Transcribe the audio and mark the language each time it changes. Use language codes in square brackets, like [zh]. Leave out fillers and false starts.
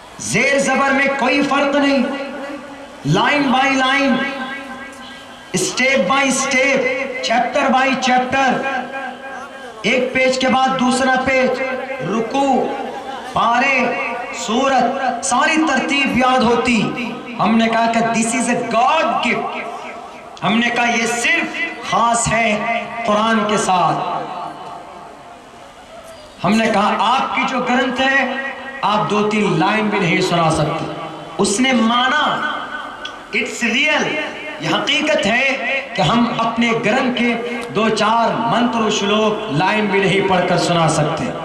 [ur] زیر زبر میں کوئی فرق نہیں، line by line, step by step, chapter by chapter, ایک پیج کے بعد دوسرا پیج، رکوع، پارے، سورت، ساری ترتیب یاد ہوتی. ہم نے کہا کہ [en] this is a God gift. [ur] ہم نے کہا یہ صرف خاص ہے قرآن کے ساتھ. ہم نے کہا آپ کی جو گرنتھ ہے آپ 2-3 لائن بھی نہیں سنا سکتے. اس نے مانا [en] it's real, [ur] یہ حقیقت ہے کہ ہم اپنے گرنتھ کے 2-4 منتر و شلوک لائن بھی نہیں پڑھ کر سنا سکتے.